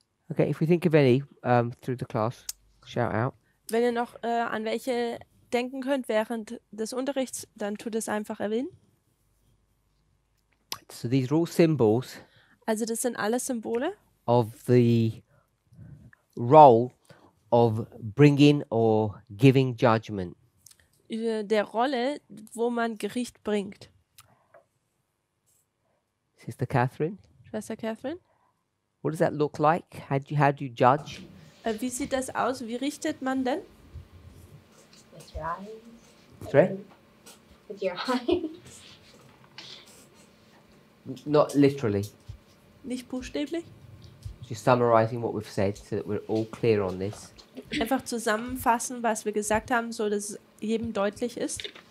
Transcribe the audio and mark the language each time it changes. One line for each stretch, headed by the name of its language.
English: Okay, if we think of any through the class, shout out.
German: Wenn ihr noch an welche denken könnt während des Unterrichts, dann tut es einfach erwähnen.
English: So these are all symbols
German: Also das sind alles Symbole
English: of the role of bringing or giving judgment.
German: der Rolle, wo man Gericht bringt.
English: Sister Catherine,
German: Schwester Catherine,
English: what does that look like? How do you judge?
German: wie sieht das aus? Wie richtet man denn?
English: With your eyes. Sorry? With your eyes. Not literally.
German: Nicht buchstäblich.
English: Just summarizing what we've said so that we're all clear on this.
German: Einfach zusammenfassen, was wir gesagt haben, so dass es jedem deutlich ist.